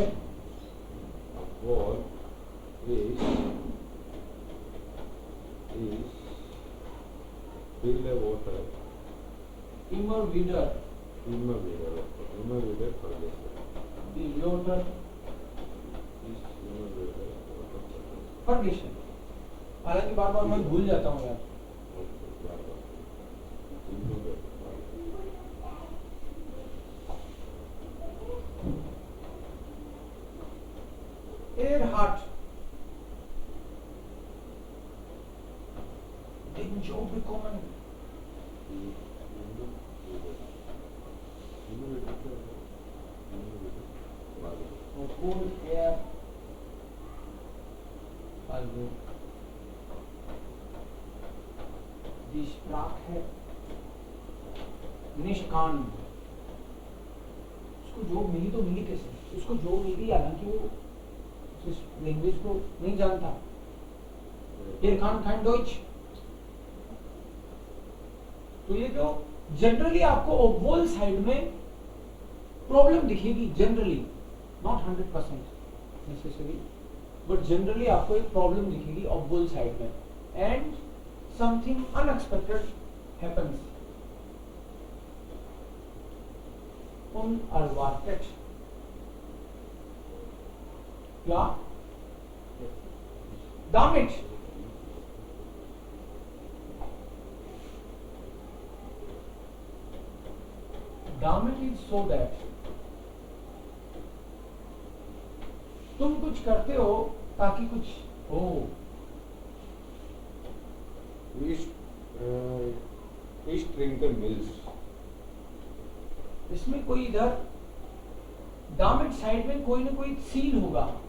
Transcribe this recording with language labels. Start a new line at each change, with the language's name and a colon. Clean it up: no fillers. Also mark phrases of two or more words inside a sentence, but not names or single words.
German: Obwohl ich viele Wörter Immer wieder vergesse. die Wörter Ich immer wieder vergessen.
Hindi: हालांकि बार बार मैं भूल जाता हूँ यार।
German: Erhard den Job bekommen. Obwohl also die Sprache nicht kann.
Hindi: उसको जॉब मिली तो मिली कैसे? उसको जॉब मिली हालांकि वो इस लैंग्वेज को नहीं जानता।
German: kann kein Deutsch.
Hindi: तो ये तो जनरली आपको obwohl साइड में प्रॉब्लम दिखेगी, जनरली
English: not 100% necessary,
Hindi: बट जनरली आपको एक प्रॉब्लम दिखेगी obwohl साइड में,
English: and something unexpected happens.
German: unerwartet. Ja?
English: Damit is so that
Hindi: तुम कुछ करते हो ताकि कुछ हो. East Trinket Mills. इसमें कोई इधर दामिट साइड में कोई ना कोई सील होगा.